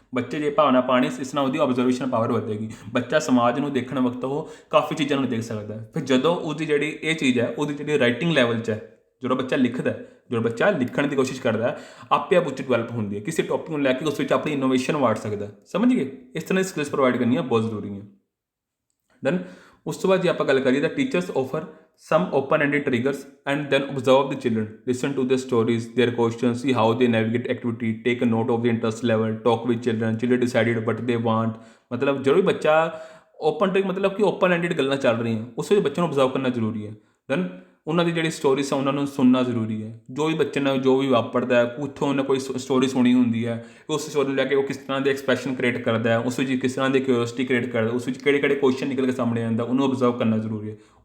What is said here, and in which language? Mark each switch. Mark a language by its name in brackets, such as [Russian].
[Punjabi] ਬੱਚੇ ਜੇ ਭਾਵਨਾ ਪਾਣੀ, ਇਸ ਨਾਲ ਉਹਦੀ ਆਬਜ਼ਰਵੇਸ਼ਨ ਪਾਵਰ ਵਧੇਗੀ। ਬੱਚਾ ਸਮਾਜ ਨੂੰ ਦੇਖਣ ਵਕਤ ਉਹ ਕਾਫੀ ਚੀਜ਼ਾਂ ਨੂੰ ਦੇਖ ਸਕਦਾ। ਫਿਰ ਜਦੋਂ ਉਹਦੀ ਜਿਹੜੀ ਇਹ ਚੀਜ਼ ਹੈ, ਉਹਦੀ ਜਿਹੜੀ ਰਾਈਟਿੰਗ ਲੈਵਲ 'ਚ ਹੈ, ਜਦੋਂ ਬੱਚਾ ਲਿਖਦਾ, ਜਦੋਂ ਬੱਚਾ ਲਿਖਣ ਦੀ ਕੋਸ਼ਿਸ਼ ਕਰਦਾ, ਆਪੇ ਆਪ ਉੱਚ ਡਿਵੈਲਪ ਹੁੰਦੀ ਹੈ, ਕਿਸੇ ਟੌਪਿਕ ਨੂੰ ਲੈ ਕੇ ਉਸ ਵਿੱਚ ਆਪਣੀ ਇਨੋਵੇਸ਼ਨ ਵਾੜ ਸਕਦਾ, ਸਮਝ ਗਏ। ਇਸ ਤਰ੍ਹਾਂ ਦੀ ਸਕਿੱਲਸ ਪ੍ਰੋਵਾਈਡ ਕਰਨੀਆਂ ਬਹੁਤ ਜ਼ਰੂਰੀ ਹੈ ਦੈਨ। ਉਸ ਤੋਂ ਬਾਅਦ ਜੇ ਆਪਾਂ ਗੱਲ ਕਰੀਏ ਤਾਂ [English] Teachers offer some open-ended triggers and then observe the children, listen to their stories, their questions, see how they navigate activity, take a note of the interest level, talk with children decided what they want। [Punjabi] ਮਤਲਬ ਜਦੋਂ ਵੀ ਬੱਚਾ ਮਤਲਬ ਕਿ open ended ਗੱਲਾਂ ਚੱਲ ਰਹੀਆਂ, ਉਸ ਵਿੱਚ ਬੱਚੇ ਨੂੰ ਓਬਜ਼ਰਵ ਕਰਨਾ ਜ਼ਰੂਰੀ ਹੈ ਦੈਨ। ਉਹਨਾਂ ਦੀ ਜਿਹੜੀ ਸਟੋਰੀਜ਼ ਆ ਉਹਨਾਂ ਨੂੰ ਸੁਣਨਾ ਜ਼ਰੂਰੀ ਹੈ। ਜੋ ਵੀ ਬੱਚੇ ਨਾਲ ਜੋ ਵੀ ਵਾਪਰਦਾ ਹੈ, ਉੱਥੋਂ ਉਹਨੇ ਕੋਈ ਸਟੋਰੀ ਸੁਣੀ ਹੁੰਦੀ ਹੈ, ਉਸ ਸਟੋਰੀ ਨੂੰ ਲੈ ਕੇ ਉਹ ਕਿਸ ਤਰ੍ਹਾਂ ਦੇ ਐਕਸਪ੍ਰੈਸ਼ਨ ਕ੍ਰੀਏਟ ਕਰਦਾ ਹੈ, ਉਸ ਵਿੱਚ ਕਿਸ ਤਰ੍ਹਾਂ ਦੀ ਕਿਉਰਿਓਸਿਟੀ ਕ੍ਰੀਏਟ ਕਰਦਾ, ਉਸ ਵਿੱਚ ਕਿਹੜੇ ਕੁਐਸਚਨ ਨਿਕਲ ਕੇ ਸਾਹਮਣੇ ਆਉਂਦਾ, ਉਹਨੂੰ ਓਬਜ਼ਰਵ ਕਰਨਾ ਜ਼ਰੂਰੀ ਹੈ।